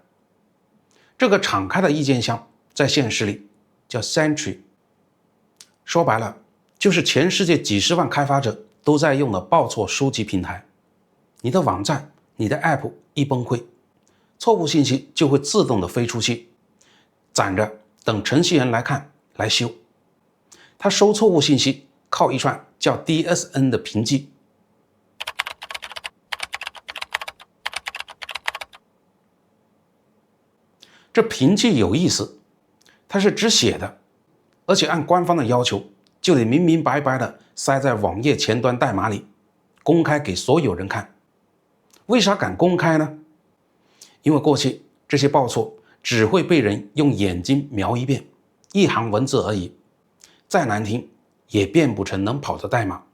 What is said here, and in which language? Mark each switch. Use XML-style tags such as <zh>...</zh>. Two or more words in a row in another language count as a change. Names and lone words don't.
<zh>這個敞開的意見箱在現實裡叫 Sentry， 說白了就是全世界幾十萬開發者都在用的報錯收集平台。你的網站、你的 App 一崩溃，錯誤信息就會自動的飛出去，攒着等程序員來看來修。他收錯誤信息靠一串叫 DSN 的凭记。這凭记有意思，它是只写的，而且按官方的要求就得明明白白的塞在網頁前端代碼裡，公開給所有人看。為啥敢公開呢？因為過去這些報錯只會被人用眼睛瞄一遍，一行文字而已，再難聽也變不成能跑的代碼。</zh>